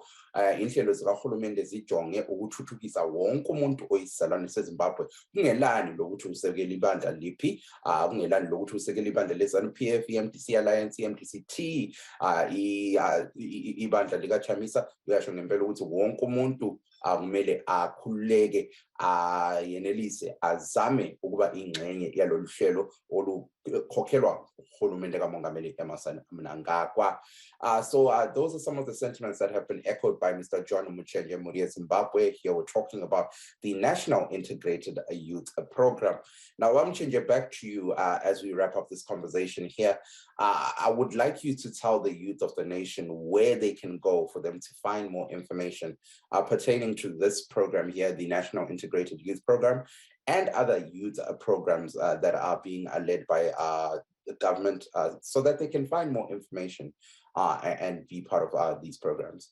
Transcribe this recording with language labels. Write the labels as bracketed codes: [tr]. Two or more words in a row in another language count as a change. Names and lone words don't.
[nd] Inhlelo zikahulumende zijonge ukuthuthukisa wonke umuntu oyisizalwane seZimbabwe, kungelani lokuthi usekela ibandla liphi, kungelani lokuthi usekela ibandla leZANU-PF, iMDC Alliance, iMDC-T, ibandla likaChamisa. Uyasho ngempela ukuthi wonke umuntu kumele akhululeke yenelise azame ukuba ingxenye yalolu hlelo olukhokhelwa uhulumende kaMongameli Emmerson Mnangagwa. [en] So those are some of the sentiments that have been echoed by Mr. John Muchenje Muria, Zimbabwe. Here we're talking about the National Integrated Youth Program. Now, I'm changing back to you as we wrap up this conversation here. I would like you to tell the youth of the nation where they can go for them to find more information pertaining to this program here, the National Integrated Youth Program, and other youth programs that are being led by the government, so that they can find more information and be part of these programs.